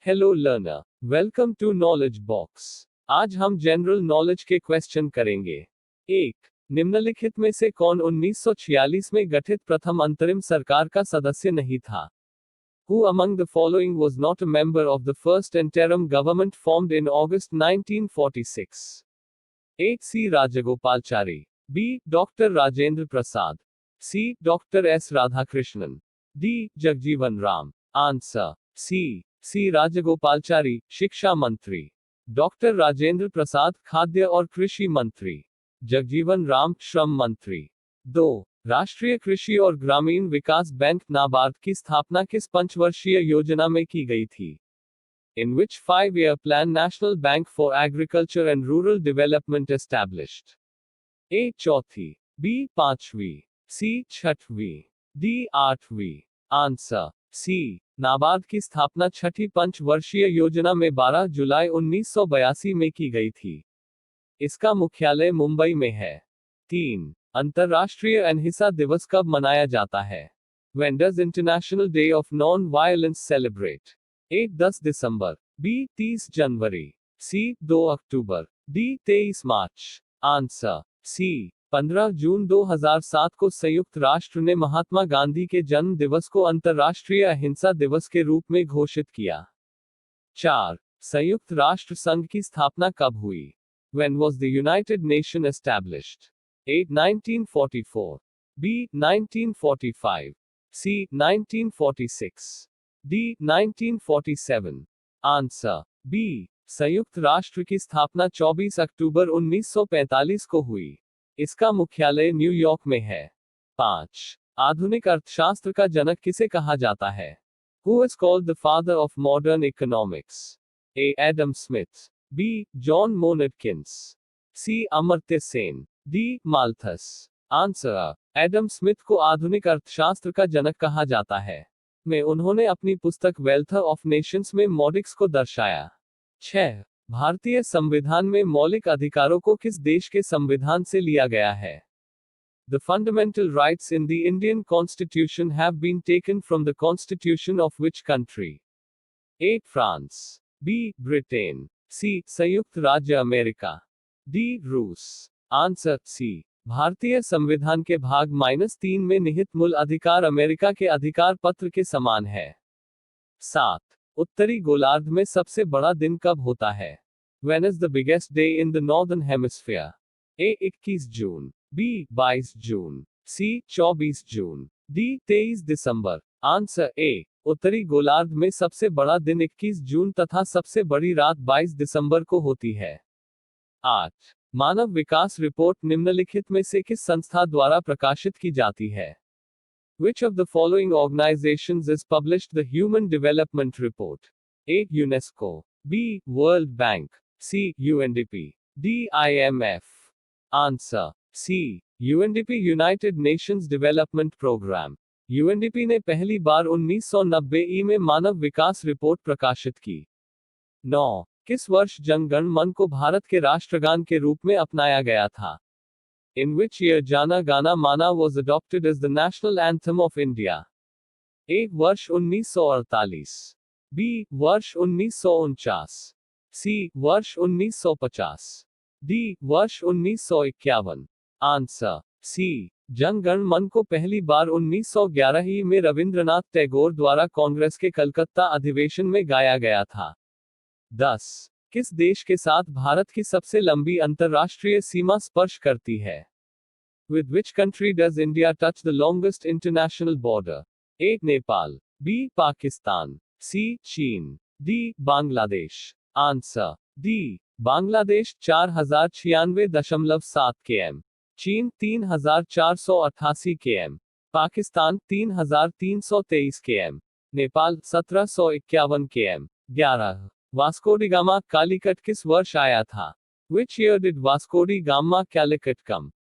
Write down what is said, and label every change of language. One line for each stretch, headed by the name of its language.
English: Hello learner, welcome to knowledge box.
Hindi: आज हम general knowledge के क्वेश्चन करेंगे। 1. निम्नलिखित में से कौन 1946 में गठित प्रथम अंतरिम सरकार का सदस्य नहीं था?
English: Who among the following was not a member of the first interim government formed in August 1946? A. C. Rajagopalachari. B. Dr. Rajendra Prasad. C. Dr. S. Radhakrishnan. D. Jagjeevan Ram. Answer. C.
Hindi: Rajagopalachari, शिक्षा मंत्री। Doctor Rajendra Prasad, खाद्य और कृषि मंत्री। जगजीवन राम, श्रम मंत्री। 2. राष्ट्रीय कृषि और ग्रामीण विकास बैंक नाबार्ड की स्थापना किस पंचवर्षीय योजना में की गई थी?
English: In which 5-year plan National Bank for Agriculture and Rural Development established?
Hindi: A. चौथी। B. पांचवी। C. छठवीं। D. आठवीं। आंसर। C. नाबार्ड की स्थापना छठी पंचवर्षीय योजना में 12 जुलाई 1982 में की गई थी। इसका मुख्यालय मुंबई में है। 3. अंतर्राष्ट्रीय अहिंसा दिवस कब मनाया जाता है?
English: When does International Day of Non-Violence celebrate?
Hindi: A. 10 December. B. 30 January. C. 2 October. D. 23 March. Answer. C. 15 जून 2007 को संयुक्त राष्ट्र ने महात्मा गांधी के जन्म दिवस को अंतर्राष्ट्रीय अहिंसा दिवस के रूप में घोषित किया। 4. संयुक्त राष्ट्र संघ की स्थापना कब हुई?
English: When was the United Nations established? A. 1944. B. 1945. C. 1946. D. 1947. Answer. B.
Hindi: संयुक्त राष्ट्र की स्थापना 24 अक्टूबर 1945 को हुई। इसका मुख्यालय न्यूयॉर्क में है। 5. आधुनिक अर्थशास्त्र का जनक किसे कहा जाता है?
English: Who is called the father of modern economics? A. Adam Smith. B. John Maynard C. Amartya Sen. D. Malthus. Answer.
Hindi: Adam Smith को आधुनिक अर्थशास्त्र का जनक कहा जाता है। में उन्होंने अपनी पुस्तक वेल्थ ऑफ नेशंस में मॉडिक्स को दर्शाया। 6. भारतीय संविधान में मौलिक अधिकारों को किस देश के संविधान से लिया गया है?
English: The fundamental rights in the Indian Constitution have been taken from the Constitution of which country?
Hindi: A. France. B. Britain. C. संयुक्त राज्य अमेरिका। D. रूस। आंसर। C. भारतीय संविधान के भाग -3 में निहित मूल अधिकार अमेरिका के अधिकार पत्र के समान है। 7. उत्तरी गोलार्ध में सबसे बड़ा दिन कब होता है?
English: When is the biggest day in the northern hemisphere?
Hindi: A. 21 June. B. 22 June. C. 24 June. D. 23 December. Answer. A. उत्तरी गोलार्ध में सबसे बड़ा दिन 21 जून तथा सबसे बड़ी रात 22 दिसंबर को होती है। 8. मानव विकास रिपोर्ट निम्नलिखित में से किस संस्था द्वारा प्रकाशित की जाती है?
English: Which of the following organizations is published the Human Development Report? A. UNESCO. B. World Bank. C. UNDP. D. IMF. Answer. C. UNDP United Nations Development Program.
Hindi: UNDP ने पहली बार 1990 में मानव विकास रिपोर्ट प्रकाशित की। 9. किस वर्ष जन गण मन को भारत के राष्ट्रगान के रूप में अपनाया गया था?
English: In which year Jana Gana Mana was adopted as the national anthem of India?
Hindi: A. वर्ष 1948। B. वर्ष 1949। C. वर्ष 1950। D. वर्ष 1951। आंसर। C. जन गण मन को पहली बार 1911 में रविंद्रनाथ टैगोर द्वारा कांग्रेस के कलकत्ता अधिवेशन में गाया गया था। 10. किस देश के साथ भारत की सबसे लंबी अंतर्राष्ट्रीय सीमा स्पर्श करती है?
English: With which country does India touch the longest international border?
Hindi: A. Nepal. B. Pakistan. C. चीन। D. Bangladesh. Answer. D. Bangladesh 4096.7 km। चीन 3488 km। Pakistan 3323 km। Nepal 1751 km। 11. Vasco D gamma Calicut किस वर्ष आया था?
English: Which year did Vasco da Gama Calicut come?